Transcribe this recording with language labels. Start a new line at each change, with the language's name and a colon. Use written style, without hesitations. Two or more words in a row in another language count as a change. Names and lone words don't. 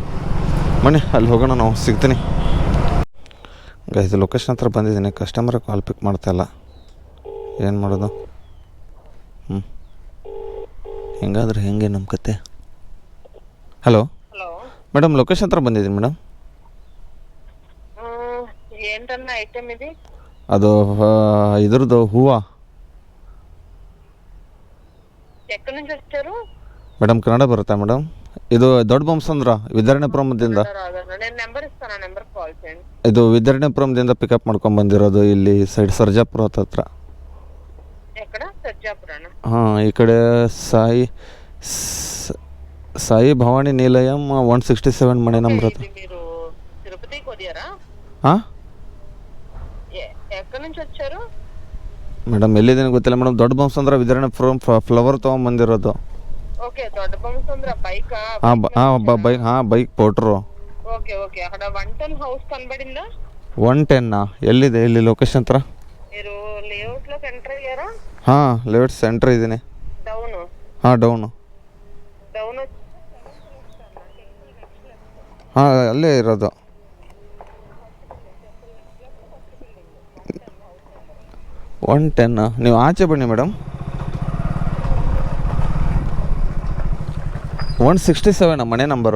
Kannada: ಬನ್ನಿ ಅಲ್ಲಿ ಹೋಗೋಣ, ನಾವು ಸಿಗ್ತೀನಿ ಗೈಸ್. ಲೊಕೇಶನ್ ಹತ್ರ ಬಂದಿದ್ದೀನಿ.
English: customer call pick
Kannada: ಮಾಡ್ತಾಯಿಲ್ಲ, ಏನು ಮಾಡೋದು? ಹೆಂಗಾದ್ರೆ ಹೆಂಗೆ ನಮ್ಮ ಕತೆ. ಹಲೋ ಮೇಡಮ್, ಲೊಕೇಶನ್ ಹತ್ರ ಬಂದಿದ್ದೀನಿ ಮೇಡಮ್.
Telugu: ఏంటన్నా ఐటమ్ ఇది?
Kannada: ಅದು ಇದ್ರದ್ದು ಹೂವು
Telugu: ఎక్కడి నుంచి వచ్చారు
Kannada: ಮೇಡಮ್. ಕನ್ನಡ ಬರುತ್ತಾ ಮೇಡಮ್? ಇದು ದೊಡ್ಡ ಬೊಮ್ಮಸಂದ್ರ ವಿದ್ಯಾರಣ್ಯಪುರಮದಿಂದ.
Telugu: నేను నెంబర్ ఇస్తాను, ఆ నెంబర్ కాల్ చేయండి.
Kannada: ಇದು ವಿದ್ಯಾರಣ್ಯಪುರಮದಿಂದ ಪಿಕಪ್ ಮಾಡ್ಕೊಂಡು ಬಂದಿರೋದು. ಇಲ್ಲಿ ಸೈಡ್ ಸರ್ಜಾಪುರ ಹತ್ರ.
Telugu: ఎక్కడ? సజ్జాపురానా?
Kannada: ಹಾಂ, ಈ ಕಡೆ సాయి భవానీ నిలయం 167 ಮನೆ ನಂಬರ್ ಹತ್ರ.
Telugu: ఇది మీరు తిరుపతికి కొదియారా?
Kannada: ಹಾಂ
Telugu: ఎక్కడి నుంచి వచ్చారు
Kannada: ಮೇಡಮ್? ಎಲ್ಲಿದ್ದೀನಿ ಗೊತ್ತಿಲ್ಲ ಮೇಡಮ್. ದೊಡ್ಡ ಬೊಮ್ಮಸಂದ್ರ ವಿದ್ಯಾರಣ್ಯಪುರಂ ಫ್ಲವರ್ ತೊಗೊಂಬಂದಿರೋದು.
Telugu: ఓకే, దొడ్డ బొమ్మసంద్ర బైకా? బైక్ బైక్ పోಟ್ರು. ఓకే ఓకే. అక్కడ 110 హౌస్ కనబడిందా?
Kannada: 110 ಎಲ್ಲಿದೆ? ಇಲ್ಲಿ ಲೊಕೇಶನ್ ಹತ್ರ.
Telugu: మీరు లేఅవుట్ లోకి ఎంటర్ అయ్యారా?
Kannada: ಹಾಂ,
English: layout centre
Kannada: ಇದ್ದೀನಿ.
Telugu: డౌన్?
Kannada: ಹಾಂ, ಡೌನು.
Telugu: డౌన్
Kannada: ಹಾಂ, ಅಲ್ಲೇ ಇರೋದು. 110. ನೀವು ಆಚೆ ಬನ್ನಿ ಮೇಡಮ್. 167 ಮನೆ ನಂಬರು.